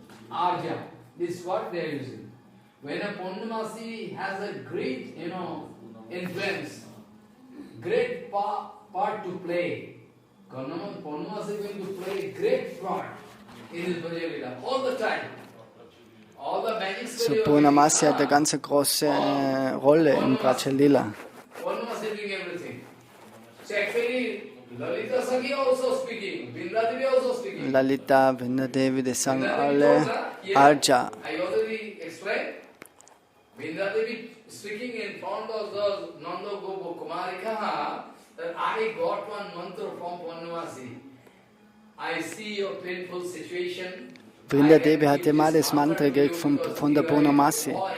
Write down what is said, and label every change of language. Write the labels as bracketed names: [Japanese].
[English] Arja, this is what they are using. When a Purnamasi has a great, influence, great part to play, Purnamasi is going to play a great part in his Braja Lila all the time. All the magic [German] So Purnamasi hat eine ganz große Rolle im Braja Lila. [English] Purnamasi is doing everything. So actually, Lalita Sakhi also speaking, Vrindadevi also speaking. [German] Lalita, Vrindadevi, die sagen alle Arja. [English] I already explained. Vrindadevi speaking in front of the Nanda Gopa Kumarika that I got one mantra from Purnamasi. I see your painful situation. [German] Vrindadevi hat immer das Mantra gekriegt von der Purnamasi.